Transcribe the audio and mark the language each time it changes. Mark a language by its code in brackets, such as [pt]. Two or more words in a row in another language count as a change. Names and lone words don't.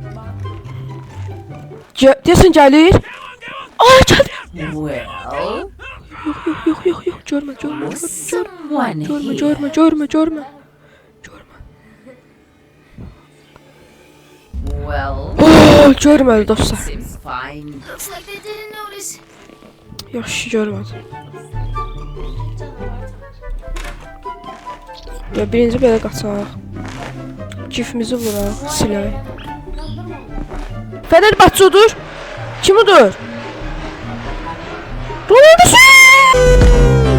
[az] Deyəsən gəlir. Ay, gəlir. [en] Well, [az] Yox, görmə, görmə, görmə, [en] someone [az] görmə, [en] here. [az] görmə, görmə, görmə. [en] Well, [az] Oh, görmədi dostlar. [en] seems fine. Looks like they didn't notice. [az] Yaxşı görmədi. Ya birinci belə qaçaq. Cifimizi vuraq, silək. Fədər Batçudur. Kim odur? Ronaldo!